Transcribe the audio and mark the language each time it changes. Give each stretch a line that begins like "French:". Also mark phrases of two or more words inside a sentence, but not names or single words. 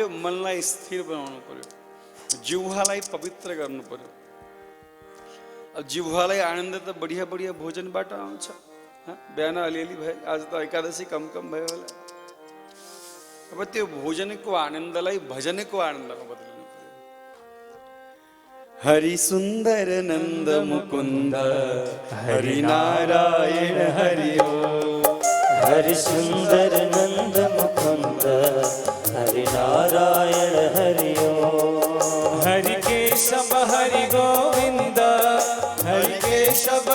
Nepali: मनलाई स्थिर बनाउनु पर्यो, जिह्वालाई पवित्र गर्नु पर्यो। अब जिह्वालाई आनन्द त बढिया बढिया भोजनबाट आउँछ। बिहान अलिअलि भयो, आज त एकादशी कम भयो होला। अब त्यो भोजनको आनन्दलाई भजनको आनन्दमा बदल्नु पर्यो।
Sanskrit: हरि सुंदर नंद मुकुंद हरि नारायण हरि ओम। हरि सुंदर नंद मुकुंद हरि नारायण हरि ओम। हरि केशव हरि गोविंद हरि केशव